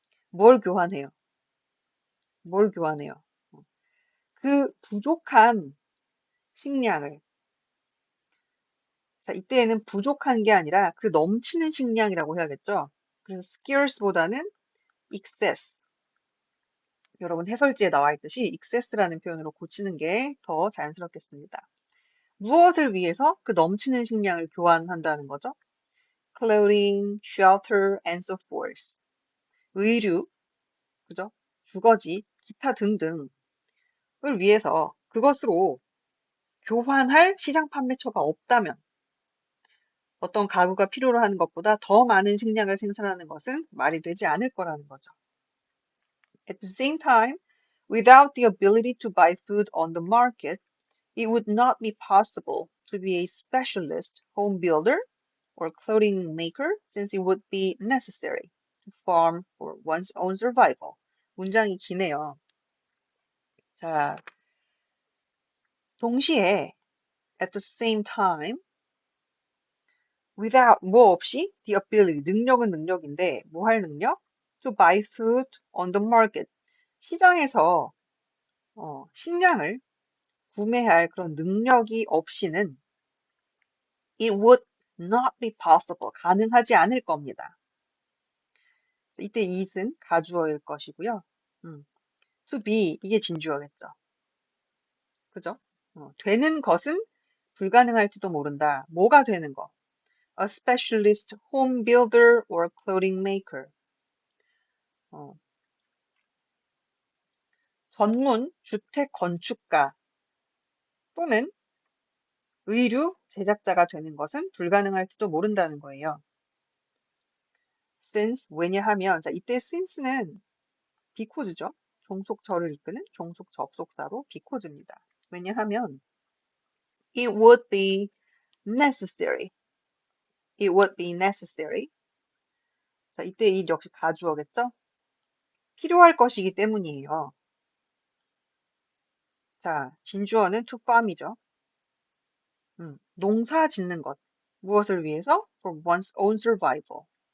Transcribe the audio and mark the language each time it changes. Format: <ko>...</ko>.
<ko>뭘 교환해요? 뭘 교환해요? 그 부족한 식량을 자, 이때에는 부족한 게 아니라 그 넘치는 식량이라고 해야겠죠? 그래서 scarce보다는 excess. 여러분 해설지에 나와 있듯이 excess라는 표현으로 고치는 게 더 자연스럽겠습니다. 무엇을 위해서 그 넘치는 식량을 교환한다는 거죠?</ko> <en>clothing, shelter, and so forth.</en> <ko>의류, 그죠? 주거지, 기타 등등을 위해서 그것으로 교환할 시장 판매처가 없다면 어떤 가구가 필요로 하는 것보다 더 많은 식량을 생산하는 것은 말이 되지 않을 거라는 거죠.</ko> <en>At the same time, without the ability to buy food on the market, it would not be possible to be a specialist home builder or clothing maker since it would be necessary to farm for one's own survival.</en> <ko>문장이 기네요. 자, 동시에</ko> <en>at the same time without</en> <ko>뭐 없이</ko> <en>the ability</en> <ko>능력은 능력인데 뭐 할 능력?</ko> <en>to buy food on the market</en> <ko>시장에서 식량을 구매할 그런 능력이 없이는</ko> <en>it would not be possible</en> <ko>가능하지 않을 겁니다. 이때 it은 가주어일 것이고요. to be 이게 진주어겠죠. 그죠? 되는 것은 불가능할지도 모른다. 뭐가 되는 거?</ko> <en>A specialist home builder or clothing maker.</en> <ko>전문 주택 건축가 또는 의류 제작자가 되는 것은 불가능할지도 모른다는 거예요. since 왜냐하면 자 이때 since는 because죠. 종속절을 이끄는 종속 접속사로 because입니다. 왜냐하면</ko> <en>it would be necessary. It would be necessary.</en> <ko>자 이때 이 역시 가주어겠죠. 필요할 것이기 때문이에요. 자 진주어는 to farm이죠. 농사 짓는 것. 무엇을 위해서?</ko> <en>For one's own survival.</en>